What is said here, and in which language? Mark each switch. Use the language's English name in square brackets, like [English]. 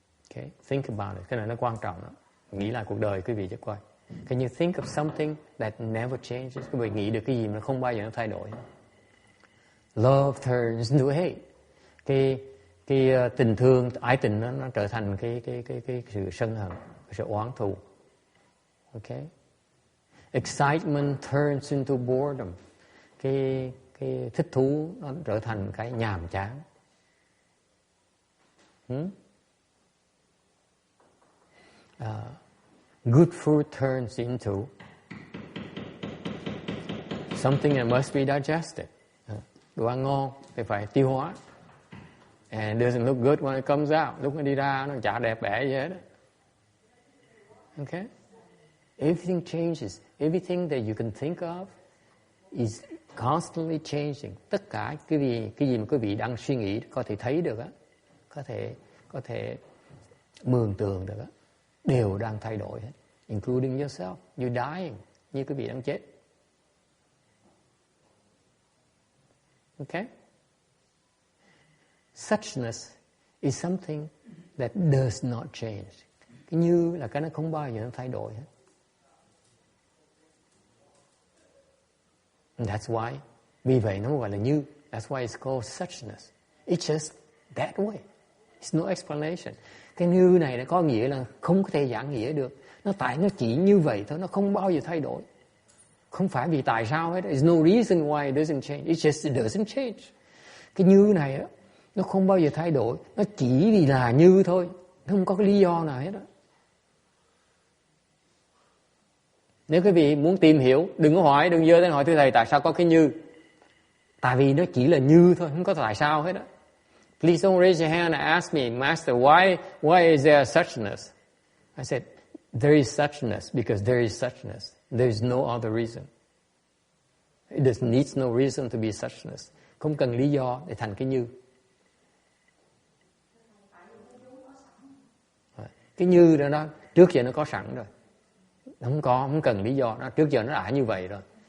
[English] Okay, think about it. [Vietnamese] Cái này nó quan trọng đó. Nghĩ lại cuộc đời quý vị cho coi. [English] Can you think of something that never changes? [Vietnamese] Quý vị nghĩ được cái gì mà không bao giờ nó thay đổi? [English] Love turns into hate. [Vietnamese] Cái tình thương, ái tình nó trở thành cái sự sân hận, cái sự oán thù. Okay? [English] Excitement turns into boredom. [Vietnamese] Cái thích thú nó trở thành cái nhàm chán. [English] Good food turns into something that must be digested. [Vietnamese] Đồ ăn ngon thì phải tiêu hóa. [English] And it doesn't look good when it comes out. [Vietnamese] Lúc nó đi ra nó chả đẹp đẽ gì hết. [English] Okay? Everything changes. Everything that you can think of is constantly changing. [Vietnamese] Tất cả cái gì mà quý vị đang suy nghĩ có thể thấy được á, có thể mường tượng được á, đều đang thay đổi hết, [English] including yourself. You're dying, [Vietnamese] như quý vị đang chết. [English] Okay? Suchness is something that does not change. [Vietnamese] Cái như là cái nó không bao giờ nó thay đổi hết. [English] And that's why, [Vietnamese] vì vậy nó gọi là như. [English] That's why it's called suchness. It's just that way. It's no explanation. Cái như này nó có nghĩa là không có thể giảng nghĩa được. Nó chỉ như vậy thôi, nó không bao giờ thay đổi. Không phải vì tại sao hết. There's no reason why it doesn't change. It just doesn't change. [Vietnamese] Cái như này á, nó không bao giờ thay đổi. Nó chỉ vì là như thôi. Nó không có cái lý do nào hết á. Nếu quý vị muốn tìm hiểu, đừng có hỏi, đừng dơ đến hỏi thưa thầy tại sao có cái như. Tại vì nó chỉ là như thôi, không có tại sao hết á. [English] Please don't raise your hand and ask me, Master, why is there suchness? I said, there is suchness because there is suchness. There is no other reason. It needs no reason to be suchness. [Vietnamese] Không cần lý do để thành cái như. Cái như đó trước giờ nó có sẵn rồi. Không cần lý do, trước giờ nó đã như vậy rồi.